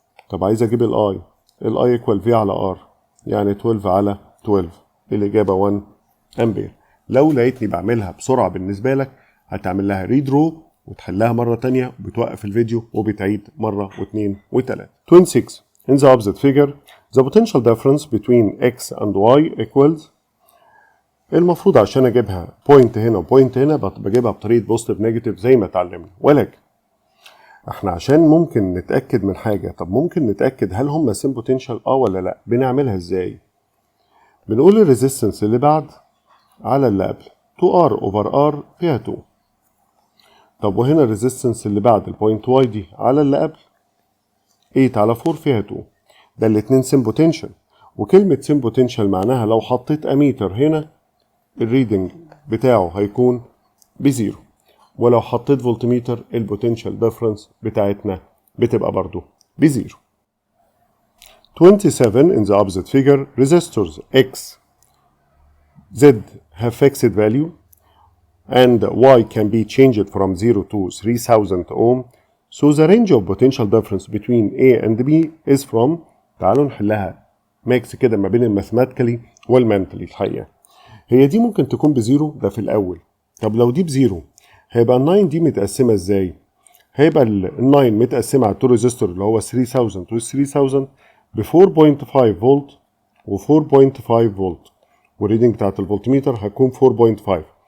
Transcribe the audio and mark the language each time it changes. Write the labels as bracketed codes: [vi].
[ar] طب عايز اجيب الاي، الاي ايكوال في على ار، يعني 12 على 12، الاجابه 1 امبير. لو لقيتني بعملها بسرعه بالنسبه لك هتعمل لها ريدرو وتحلها مره تانية وبتوقف الفيديو وبتعيد مره واثنين وثلاثه. [en] 26 in the opposite figure the potential difference between x and y equals. [ar] المفروض عشان اجيبها بوينت هنا وبوينت هنا بجيبها بطريقه بوزيتيف نيجاتيف زي ما اتعلمنا، ولكن احنا عشان ممكن نتاكد من حاجه، طب ممكن نتاكد هل هم سيم بوتنشال ولا لا؟ بنعملها ازاي؟ بنقول الريزيستنس اللي بعد على اللي قبل 2R over R فيها 2. طب وهنا الريزيستنس اللي بعد البوينت واي دي على اللي قبل 8 على 4 فيها 2. ده الاتنين سيم بوتنشال، وكلمة سيم بوتنشال معناها لو حطيت اميتر هنا الريدنج بتاعه هيكون بزيرو، ولو حطيت فولتميتر البوتنشال ديفرنس بتاعتنا بتبقى برضو بزيرو. [en] 27 in the opposite figure resistors X Z have fixed value and Y can be changed from 0 to 3000 ohm, so the range of potential difference between A and B is from. [ar] تعالوا نحلها ميكس كده ما بين الماثماتيكالي والمنتالي. الحقيقة هي دي ممكن تكون بزيرو ده في الأول. طب لو دي بزيرو هيبقى ال 9 دي متقسمة ازاي؟ هيبقى ال 9 متقسمة على 2 ريزيستور اللي هو 3000 و 3000 ب 4.5 فولت و 4.5 فولت، والريدنج بتاعت الفولتميتر هتكون 4.5.